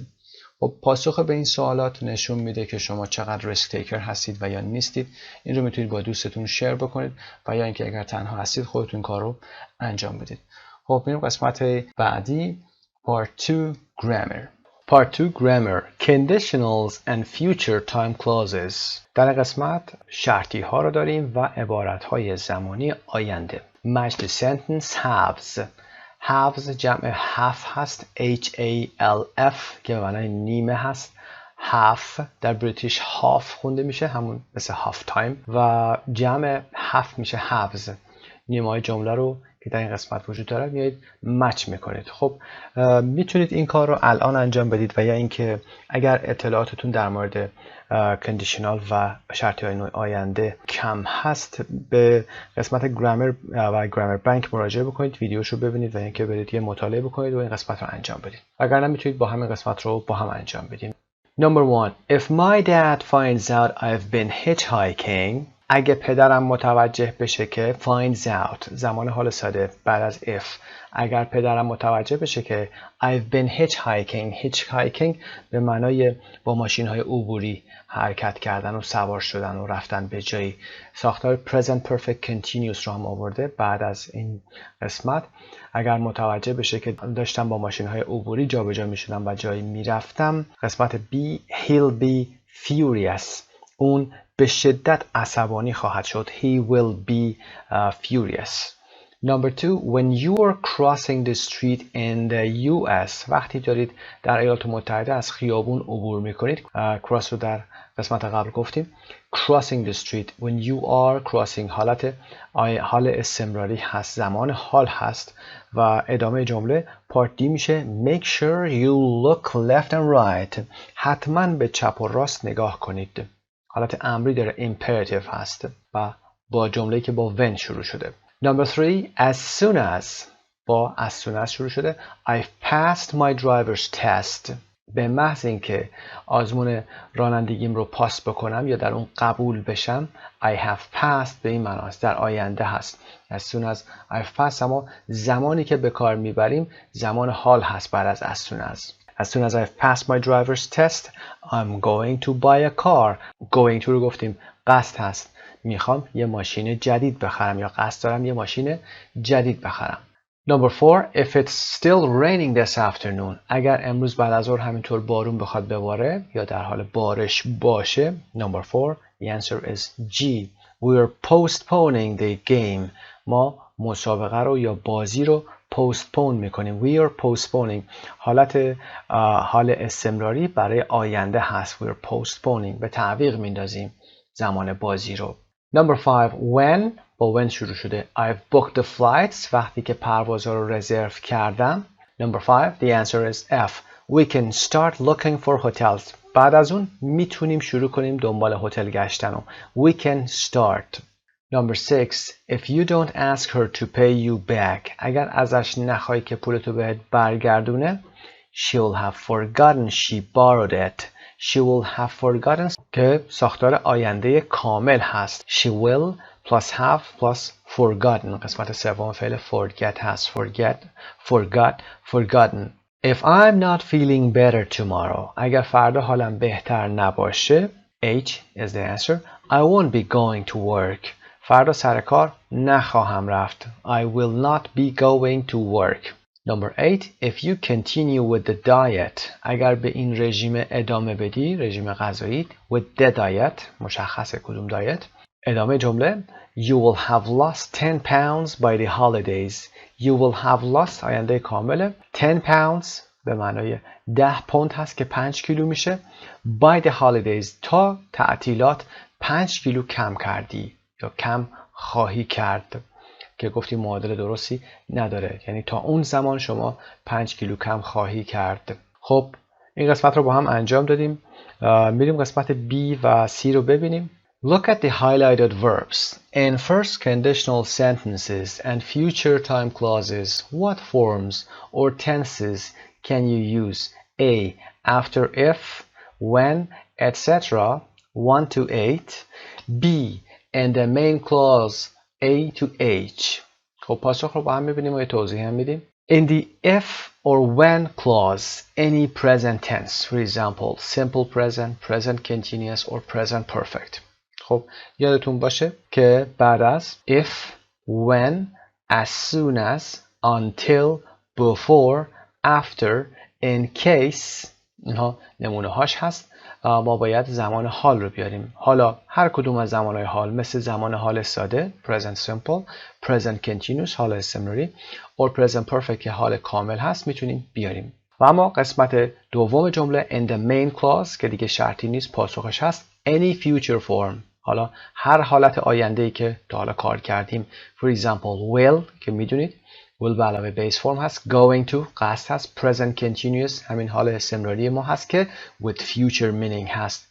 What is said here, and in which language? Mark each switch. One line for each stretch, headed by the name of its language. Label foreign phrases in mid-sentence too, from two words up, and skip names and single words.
Persian: خب پاسخ به این سوالات نشون میده که شما چقدر
English: risk taker
Persian: هستید و یا نیستید. این رو میتونید با دوستتون شیر بکنید و یا اینکه اگر تنها هستید خودتون کار رو انجام بدید. خب میریم قسمت بعدی
English: Part 2 Grammar. Part 2 Grammar Conditionals and Future Time Clauses.
Persian: در قسمت شرطی ها رو داریم و عبارت های زمانی آینده.
English: Match the sentence haves.
Persian: haves جمع half هست H-A-L-F که به معنای نیمه هست. half در بریتیش half خونده میشه همون مثل
English: half time
Persian: و جمع half میشه haves. نیمه های جمله رو که در این قسمت وجود داره میایید مچ میکنید. خب میتونید این کار رو الان انجام بدید و یا اینکه اگر اطلاعاتتون در مورد کندیشنال و شرطی های آینده کم هست به قسمت گرامر و گرامر بانک مراجعه بکنید، ویدیوشو ببینید و اینکه برید یه مطالعه بکنید و این قسمت رو انجام بدید. اگر نه میتونید با همین قسمت رو با هم انجام بدید.
English: Number 1. If my dad finds out I've been hitchhiking
Persian: اگه پدرم متوجه بشه که
English: finds out
Persian: زمان حال ساده بعد از if اگر پدرم متوجه بشه که
English: I've been hitchhiking
Persian: به معنای با ماشین های عبوری حرکت کردن و سوار شدن و رفتن به جایی. ساختار
English: present perfect continuous
Persian: رو هم آورده بعد از این قسمت. اگر متوجه بشه که داشتم با ماشین های عبوری جابجا می شدم و جایی می رفتم. قسمت B
English: he'll be furious
Persian: اون به شدت عصبانی خواهد شد.
English: He will be furious. Number 2, when you are crossing the street in the US,
Persian: وقتی دارید در ایالات متحده از خیابون عبور میکنید، cross رو در قسمت قبل گفتیم.
English: Crossing the street, when you are crossing
Persian: حال استمراری هست، زمان حال هست و ادامه جمله
English: part D میشه make sure you look left and right.
Persian: حتما به چپ و راست نگاه کنید. حالت امری داره، imperative هست و با جمله‌ای که با when شروع شده.
English: Number 3, as soon as با as soon as
Persian: شروع شده.
English: I've passed my driver's test.
Persian: به محض اینکه آزمون رانندگیم رو پاس بکنم یا در اون قبول بشم،
English: I have passed
Persian: به این معناست، در آینده هست.
English: as soon as I've passed،
Persian: اما زمانی که به کار میبریم زمان حال هست بعد از
English: as soon as. As soon as I've passed my driver's test, I'm going to buy a car. Going to
Persian: رو گفتیم قصد هست، میخوام یه ماشین جدید بخرم یا قصد دارم یه ماشین جدید بخرم.
English: Number 4, if it's still raining this afternoon.
Persian: اگر امروز بعد از ظهر همینطور بارون بخواد بباره یا در حال بارش باشه.
English: Number 4, the answer is G. We're postponing the game.
Persian: ما مسابقه رو یا بازی رو postpone میکنیم.
English: We are postponing.
Persian: حال استمراری برای آینده هست.
English: We're postponing.
Persian: به تعویق میندازیم زمان بازی رو.
English: Number 5, when با when
Persian: شروع شده.
English: I've booked the flights.
Persian: وقتی که پروازها رو رزرو کردم.
English: Number 5, the answer is F. We can start looking for hotels.
Persian: بعد از اون میتونیم شروع کنیم دنبال هتل گشتن.
English: We can start. Number 6, if you don't ask her to pay you back.
Persian: اگر ازش نخوای که پولتو بهت برگردونه.
English: She'll have forgotten she borrowed it. She will have forgotten
Persian: که ساختار آینده کامل هست.
English: She will plus have plus forgotten.
Persian: قسمت سوم فعل forget هست.
English: forgot, forgotten. If I'm not feeling better tomorrow.
Persian: اگر فردا حالم بهتر نباشه.
English: H is the answer. I won't be going to work.
Persian: فردا سر کار نخواهم رفت.
English: I will not be going to work. Number 8, if you continue with the diet.
Persian: اگر به این رژیم ادامه بدی، رژیم غذایی
English: with the diet،
Persian: مشخصه کدوم دایت. ادامه جمله
English: You will have lost 10 pounds by the holidays. You will have lost
Persian: آینده کامله.
English: 10 pounds
Persian: به معنای 10 پوند هست که 5 کیلو میشه.
English: By the holidays
Persian: تا تعطیلات 5 کیلو کم کردی یا کم خواهی کرد که گفتی معادل درستی نداره، یعنی تا اون زمان شما 5 کیلو کم خواهی کرد. خب این قسمت رو با هم انجام دادیم. میریم قسمت B و C رو ببینیم.
English: Look at the highlighted verbs. In first conditional sentences and future time clauses, what forms or tenses can you use? A. After if, when, etc. 1 to 8. B. In the main clause A to H.
Persian: خب پاسخ رو با هم میبینیم و یه توضیح هم میدیم.
English: In the if or when clause, any present tense, for example, simple present, present continuous or present perfect.
Persian: خب یادتون باشه که بعد از
English: if, when, as soon as, until, before, after, in case
Persian: اینها نمونه هاش هست. ما باید زمان حال رو بیاریم. حالا هر کدوم از زمانهای حال مثل زمان حال ساده
English: present simple, present continuous
Persian: حال استمراری
English: or present perfect
Persian: که حال کامل هست میتونیم بیاریم. و اما قسمت دوم جمله
English: in the main clause
Persian: که دیگه شرطی نیست پاسخش هست
English: any future form.
Persian: حالا هر حالت آینده‌ای که تا حالا کار کردیم
English: for example will
Persian: که میدونید will به علاوه
English: base form
Persian: هست
English: going to
Persian: قصد هست
English: present continuous
Persian: همین حال استمراری ما هست که
English: with future meaning
Persian: هست.